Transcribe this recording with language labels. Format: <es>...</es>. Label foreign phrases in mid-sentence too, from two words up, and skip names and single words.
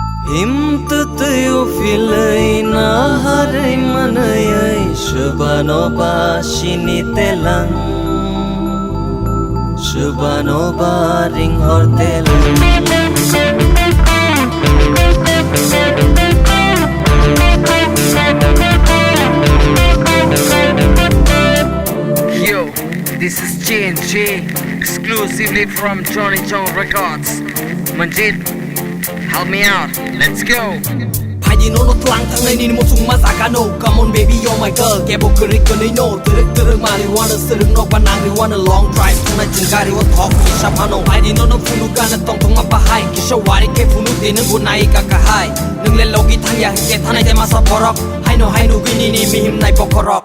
<trp>Hintwtwi uphilwi naharwi mwnwiwi swbanoba sinitelang swbanoba ringhortelang.</trp> <en>Yo, this is JNJ, exclusively from Johnny John Records. Manjit, help me out, let's go.</en> <trp>Phaidi nono twlangwi Nini Muchungma jagaono.</trp> <en>Come on baby, you're my girl.</en> <trp>Kebo kwrwi kwnwino. twrwk-twrwk malrwanw swrwk nokbar nangrianw.</trp> <en>Long drive</en> <trp>thangnai chwng gario thok kisa phano. Phaidi nono phunu kana tongthongma bahai. Kisa wari ke phunu de nungbo nai ka kahai. Nungle logi thangya ke thanai de masa borok. Haino gini mihim nai bokorok.</trp>